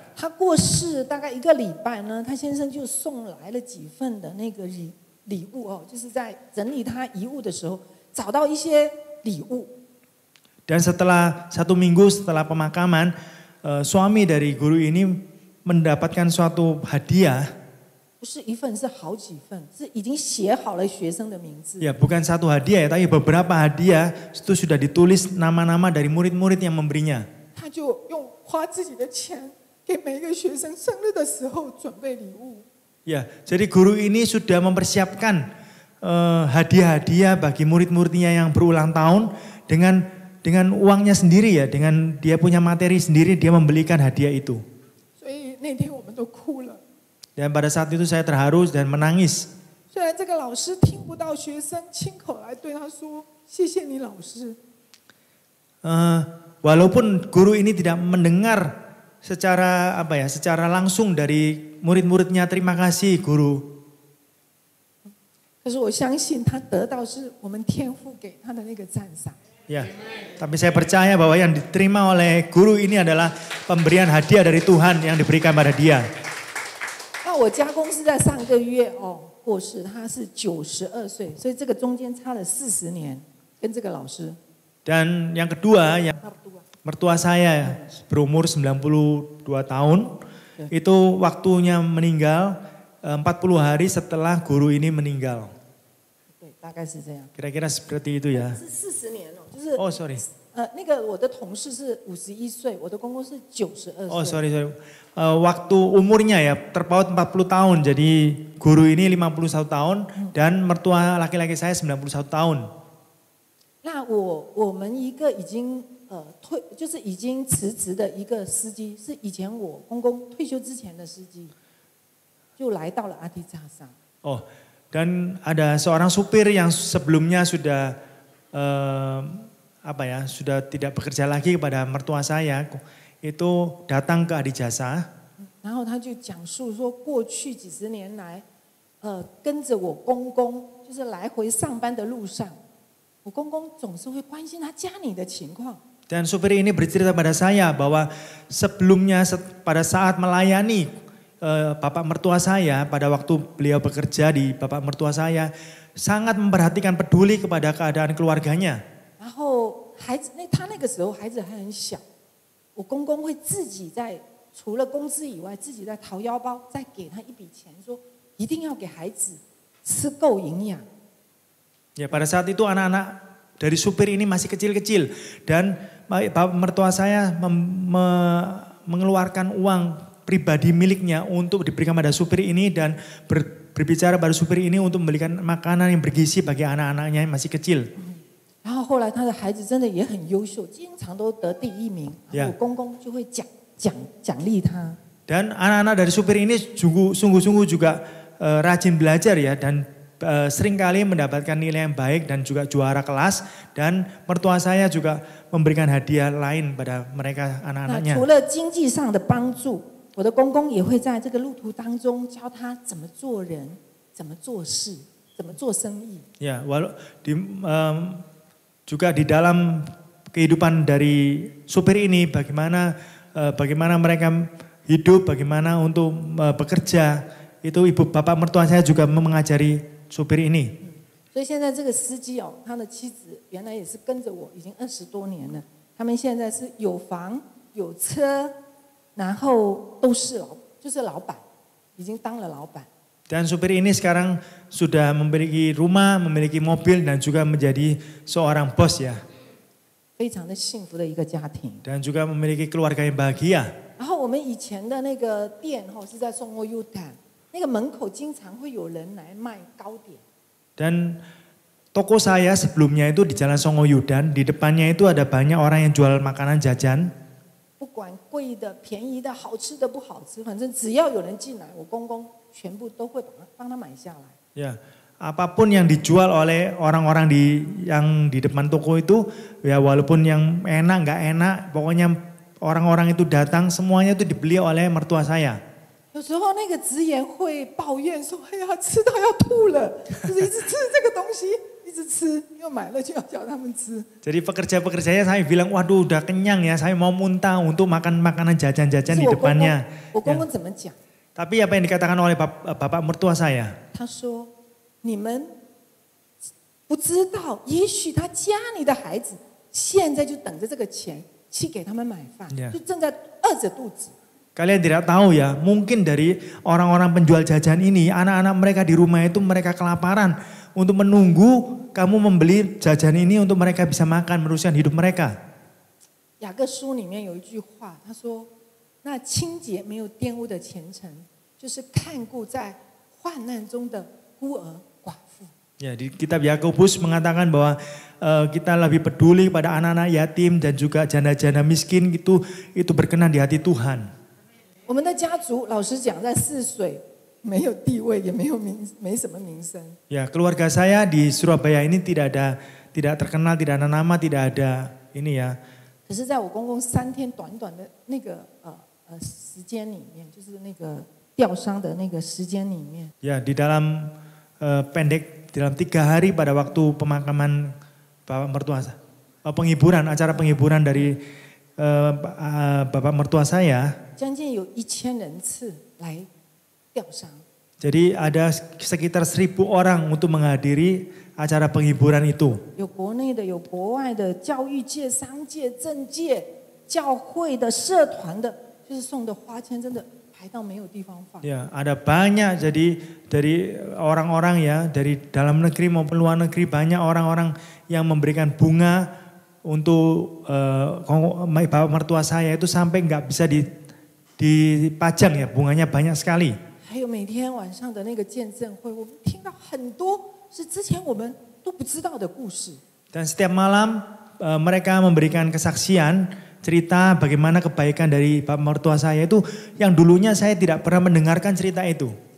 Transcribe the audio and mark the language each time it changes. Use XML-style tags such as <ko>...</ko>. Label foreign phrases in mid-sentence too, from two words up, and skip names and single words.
<zh>他过世大概1个礼拜呢，他先生就送来了几份的那个礼物哦，就是在整理他遗物的时候找到一些礼物。</zh> <id>Dan setelah 1 minggu setelah pemakaman, suami dari guru ini mendapatkan suatu hadiah.</id> <zh>不是1份，是好几份，是已经写好了学生的名字。</zh> <id>Ya, bukan satu hadiah ya, tapi beberapa hadiah itu sudah ditulis nama-nama dari murid-murid yang memberinya.</id> <zh>他就花自己的钱给每一个学生生日的时候准备礼物。</zh> <id>Ya, jadi guru ini sudah mempersiapkan hadiah-hadiah bagi murid-muridnya yang berulang tahun dengan uangnya sendiri ya, dengan dia punya materi sendiri dia membelikan hadiah itu.</id> <zh>所以那天我们都哭了。</zh> <id>Dan pada saat itu saya terharu dan menangis.</id> <zh>虽然这个老师听不到学生亲口来对他说谢谢你老师，</zh> <id>Walaupun guru ini tidak mendengar secara langsung dari murid-muridnya terima kasih guru.</id> <zh>可是我相信他得到是我们天父给他的那个赞赏。</zh> <id>Ya, tapi saya percaya bahwa yang diterima oleh guru ini adalah pemberian hadiah dari Tuhan yang diberikan pada dia.</id> <zh>那我家公是在上个月过世，他是92岁，所以这个中间差了40年，跟这个老师。</zh> <id>Dan yang kedua, yang mertua saya berumur 92 tahun, itu waktunya meninggal 40 hari setelah guru ini meninggal.</id> <zh>对，大概是这样。</zh> <id>Kira-kira seperti itu ya.</id> <zh>是40年哦，就是</zh> <en>Oh sorry.</en> <zh>那个我的同事是51岁，我的公公是92岁。</zh> <en>Oh sorry.</en> <id>Waktu umurnya ya terpaut 40 tahun, jadi guru ini 51 tahun dan mertua laki-laki saya 91 tahun.</id> <zh>那我们一个已经就是已经辞职的一个司机，是以前我公公退休之前的司机，就来到了阿迪扎萨。</zh> <id>Oh, dan ada seorang supir yang sebelumnya sudah sudah tidak bekerja lagi kepada mertua saya, itu datang ke Adijasa.</id> <zh>然后他就讲述说，过去几十年来，跟着我公公，就是来回上班的路上，我公公总是会关心他家里的情况。</zh> <id>Dan supir ini bercerita pada saya bahwa sebelumnya pada saat melayani bapak mertua saya, pada waktu beliau bekerja di bapak mertua saya, sangat memperhatikan peduli kepada keadaan keluarganya.</id> <zh>然后他那个时候孩子还很小，我公公会自己除了工资以外，自己在掏腰包，再给他一笔钱，说一定要给孩子吃够营养。</zh> <id>Ya, pada saat itu anak-anak dari supir ini masih kecil-kecil dan bapak mertua saya mengeluarkan uang pribadi miliknya untuk diberikan pada supir ini dan berbicara pada supir ini untuk membelikan makanan yang bergizi bagi anak-anaknya yang masih kecil.</id> <zh>然后后来他的孩子真的也很优秀，经常都得第1名，我公公就会奖励他。</zh> <id>Dan anak-anak dari supir ini sungguh-sungguh juga rajin belajar ya dan seringkali mendapatkan nilai yang baik dan juga juara kelas, dan mertua saya juga memberikan hadiah lain pada mereka anak-anaknya.</id> <zh>除了经济上的帮助，我的公公也会在这个路途当中教他怎么做人，怎么做事，怎么做生意。</zh> <id>Ya, juga di dalam kehidupan dari supir ini bagaimana mereka hidup, bagaimana untuk bekerja, itu bapak mertua saya juga mengajari supir ini.</id> <zh>所以现在这个司机他的妻子原来也是跟着我已经20多年了，他们现在是有房有车，然后都是就是老板，已经当了老板。</zh> <id>Dan supir ini sekarang sudah memiliki rumah, memiliki mobil dan juga menjadi seorang bos ya.</id> <zh>非常的幸福的一个家庭。</zh> <id>Dan juga memiliki keluarga yang bahagia.</id> <zh>然后我们以前的那个店是在松欧 Yudan， 那个门口经常会有人来卖糕点。</zh> <id>Dan toko saya sebelumnya itu di Jalan Songo Yudan, di depannya itu ada banyak orang yang jual makanan jajan.</id> <zh>不管贵的、便宜的、好吃的、不好吃，反正只要有人进来，我公公全部都会帮他买下来。</zh> <id>Ya, apapun yang dijual oleh orang-orang yang di depan toko itu, ya walaupun yang enak nggak enak, pokoknya orang-orang itu datang semuanya itu dibeli oleh mertua saya.</id> <zh>有时候那个职员会抱怨说：“哎呀，吃到要吐了，就是一直吃这个东西，一直吃，又买了就要叫他们吃。”</zh> <id>Jadi pekerja-pekerjanya saya bilang, waduh udah kenyang ya, saya mau muntah untuk makan makanan jajan-jajan di depannya.</id> <zh>我公公怎么讲？</zh> <id>Tapi apa yang dikatakan oleh bapak mertua saya?</id> <zh>他说：“你们不知道，也许他家里的孩子现在就等着这个钱去给他们买饭，就正在饿着肚子。”</zh> <id>Kalian tidak tahu ya, mungkin dari orang-orang penjual jajan ini, anak-anak mereka di rumah itu mereka kelaparan untuk menunggu kamu membeli jajan ini untuk mereka bisa makan, meneruskan hidup mereka.</id> <zh>雅各书里面有一句话，他说：“那清洁没有玷污的虔诚，就是看顾在患难中的孤儿寡妇。”</zh> <id>Ya, di kitab Yakobus mengatakan bahwa kita lebih peduli pada anak-anak yatim dan juga janda-janda miskin, itu berkenan di hati Tuhan.</id> <zh>我们的家族老实讲，在泗水没有地位，也没什么名声。</zh> <id>Ya, keluarga saya di Surabaya ini tidak terkenal, tidak ada nama, tidak ada ini ya.</id> <zh>可是在我公公3天短短的那个时间里面，就是那个吊伤的那个时间里面，</zh> <id>Ya, di dalam dalam 3 hari pada waktu pemakaman bapak mertua saya, acara penghiburan dari bapak mertua saya.</id> <zh>将近有1000人次来吊伤。</zh> <id>Jadi ada sekitar 1000 orang untuk menghadiri acara penghiburan itu.</id> <zh>有国内的，有国外的，教育界、商界、政界、教会的、社团的，就是送的花圈真的排到没有地方放。</zh> <id>Ya, ada banyak jadi dari orang-orang ya, dari dalam negeri maupun luar negeri, banyak orang-orang yang memberikan bunga untuk bapak mertua saya itu sampai nggak bisa dipajang ya, bunganya banyak sekali.</id> <zh>还有每天晚上的那个见证会，我们听到很多是之前我们都不知道的故事。</zh> <id>Dan setiap malam mereka memberikan kesaksian, cerita bagaimana kebaikan dari bapak mertua saya itu yang dulunya saya tidak pernah mendengarkan cerita itu.</id>